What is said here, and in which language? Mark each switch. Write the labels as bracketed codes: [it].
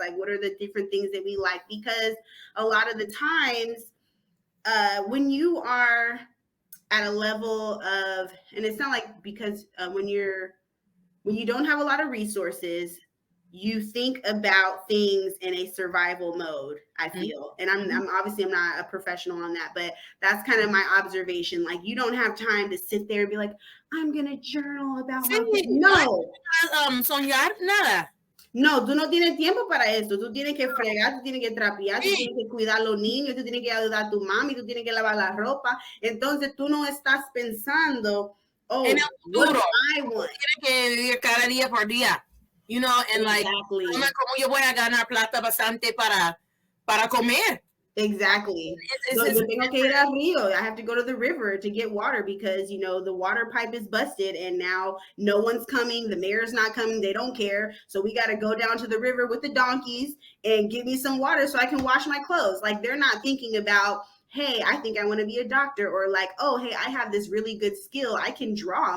[en] Like what are the different things that we like? Because a lot of the times when you are at a level of, and it's not like because when you don't have a lot of resources, you think about things in a survival mode, I feel. And I'm obviously I'm not a professional on that, but that's kind of my observation. Like you don't have time to sit there and be like, I'm going to journal about no. [es] Soñar, nada. No, tú no tienes tiempo para eso. Tú tienes que fregar, tú tienes que trapear, tú tienes que cuidar a los niños, tú tienes que ayudar a tu mami, tú tienes que lavar la ropa. Entonces tú no estás pensando, oh, en el futuro. [en] I want. [es] Tienes que vivir cada día por día. [en] You know, and exactly. [es] Like, ¿cómo yo voy a ganar plata bastante para comer? [en] Exactly. So [es] yo tengo que ir al río. [en] I have to go to the river to get water because, you know, the water pipe is busted and now no one's coming. The mayor's not coming. They don't care. So we got to go down to the river with the donkeys and give me some water so I can wash my clothes. Like they're not thinking about, hey, I think I want to be a doctor, or like, oh, hey, I have this really good skill. I can draw.